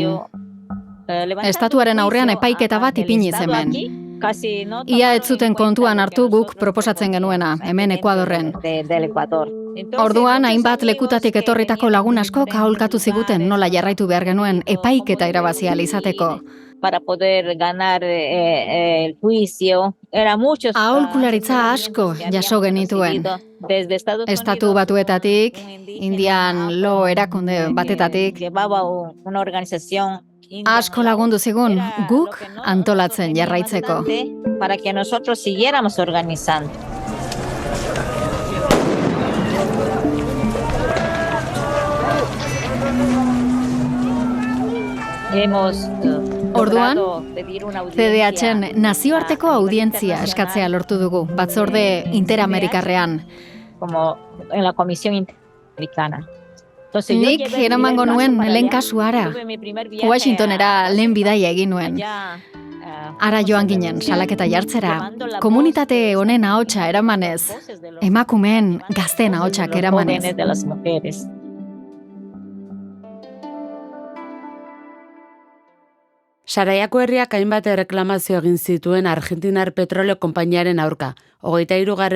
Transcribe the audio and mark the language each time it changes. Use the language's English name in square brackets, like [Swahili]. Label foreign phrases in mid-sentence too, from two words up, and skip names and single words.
[Basque] Estatuaren aurrean epaiketa bat ipini hemen. Ia ez zuten kontuan hartu guk proposatzen genuena, hemen Ekuadorren. Orduan, hainbat lekutatik etorritako lagun askok aholkatu ziguten nola jarraitu behar genuen epaiketa irabazi ahal izateko. [Spanish] Para poder ganar el juicio. [Basque] Aholkularitza asko jaso genituen. Estatu batuetatik, Indian lo erakunde batetatik. Asko lagundu zigun guk antolatzen jarraitzeko. [Spanish] Para que nosotros siguiéramos organizando. [Basque] Orduan, CDHen nazioarteko audientzia eskatzea lortu dugu, batzorde interamerikarrean. [Spanish] Como en la Comisión Interamericana. [Basque] Nik eramango nuen lehen kasuara, Washingtonera lehen bidaia egin nuen. Ara joan ginen salaketa jartzera, komunitate honen ahotsa eramanez, emakumeen gazteen ahotsak eramanez. Saraiako herriak hainbat erreklamazio egin zituen Argentinar Petroleo Konpainiaren aurka, 23.